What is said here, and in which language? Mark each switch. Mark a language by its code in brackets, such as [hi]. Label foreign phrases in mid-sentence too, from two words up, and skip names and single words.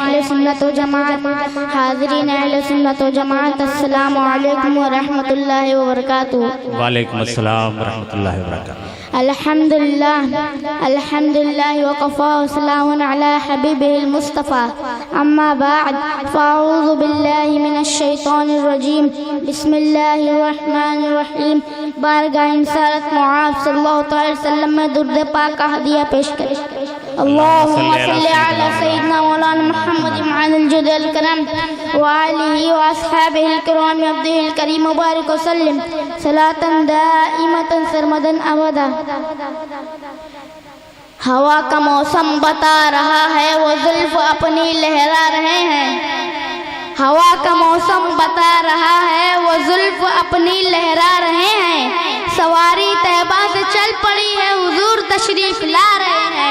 [hi] सुन्नत व जमात, हाज़रीन अहले सुन्नत व जमात, [ar] السلام عليكم ورحمة الله وبركاته. وعليكم السلام ورحمة الله وبركاته. الحمد لله الحمد لله وكفى وسلام على حبيبه المصطفى، أما بعد، فأعوذ بالله من الشيطان الرجيم، بسم الله الرحمن الرحيم. [hi] बारगाह इंसारत मुआज़ [ar] صلى الله عليه وسلم [hi] में दुरूद पाक का हदिया पेश करें। [ar] اللهم صل على سيدنا مولانا محمد معدن الجود والكرم وآله وأصحابه الكرام عبده الكريم مبارك وسلم صلاة دائمة سرمدا أبدا. [hi] हवा का मौसम बता रहा है, वो जुल्फ अपनी लहरा रहे हैं। हवा का मौसम बता रहा है, वो जुल्फ अपनी लहरा रहे हैं। सवारी तैबा से चल पड़ी है, हुजूर तशरीफ ला रहे हैं।